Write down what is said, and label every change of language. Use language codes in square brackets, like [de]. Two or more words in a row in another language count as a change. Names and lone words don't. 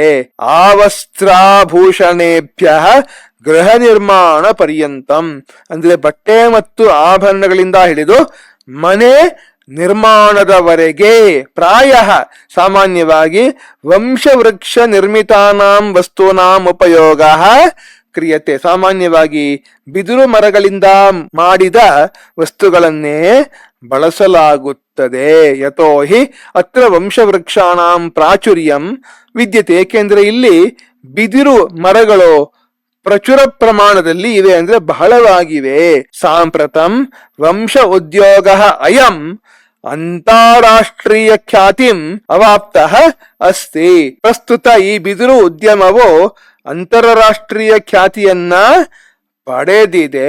[sa] ಆವಸ್ತ್ರಾಭೂಷಣೇಭ್ಯ ಗೃಹ ನಿರ್ಮಾಣ ಪರ್ಯಂತಂ [kn] ಅಂದ್ರೆ ಬಟ್ಟೆ ಮತ್ತು ಆಭರಣಗಳಿಂದ ಹಿಡಿದು ಮನೆ ನಿರ್ಮಾಣದವರೆಗೆ [sa] ಪ್ರಾಯ ಸಾಮಾನ್ಯವಾಗಿ ವಂಶವೃಕ್ಷ ನಿರ್ಮಿತಾನಾಂ ವಸ್ತೂನಾಂ ಉಪಯೋಗ ಕ್ರಿಯತೆ. [kn] ಸಾಮಾನ್ಯವಾಗಿ ಬಿದಿರು ಮರಗಳಿಂದ ಮಾಡಿದ ವಸ್ತುಗಳನ್ನೇ ಬಳಸಲಾಗುತ್ತದೆ. [sa] ಯತೋ ಹಿ ಅತ್ರ ವಂಶವೃಕ್ಷಾಣಾಂ ಪ್ರಾಚುರ್ಯಂ ವಿದ್ಯತೆ. [kn] ಏಕೆಂದ್ರೆ ಇಲ್ಲಿ ಬಿದಿರು ಮರಗಳು ಪ್ರಚುರ ಪ್ರಮಾಣದಲ್ಲಿ ಇವೆ, ಅಂದ್ರೆ ಬಹಳವಾಗಿವೆ. [sa] ಸಾಂಪ್ರತಂ ವಂಶ ಉದ್ಯೋಗ ಅಯಂ ಅಂತಾರಾಷ್ಟ್ರೀಯ ಖ್ಯಾತಿಂ ಅವಾಪ್ತಃ ಅಸ್ತಿ. [kn] ಪ್ರಸ್ತುತ ಈ ಬಿದಿರು ಉದ್ಯಮವು ಅಂತಾರಾಷ್ಟ್ರೀಯ ಖ್ಯಾತಿಯನ್ನ ಪಡೆದಿದೆ.